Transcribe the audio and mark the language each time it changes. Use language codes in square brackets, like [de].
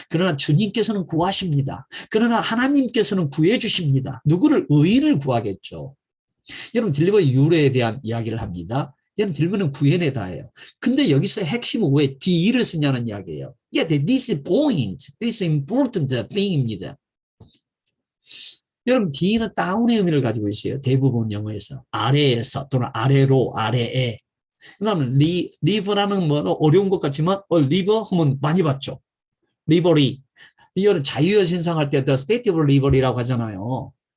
[ko] 그러나 주님께서는 구하십니다. 그러나 하나님께서는 구해주십니다. 누구를? 의인을 구하겠죠. 여러분, 딜리버 유래에 대한 이야기를 합니다. 여러분, 딜리버는 구해내다예요. 근데 여기서 핵심은 왜 D를 쓰냐는 이야기예요. [en] Yeah, this is point. This is important thing입니다. [ko] 여러분, D는 다운의 의미를 가지고 있어요. 대부분 영어에서. 아래에서 또는 아래로, 아래에. 그 다음에 리버라는 뭐 어려운 것 같지만 리버 하면 많이 봤죠. 리버리. 이거는 자유의 신상할 때 [en] state of liberty [ko] 라고 하잖아요.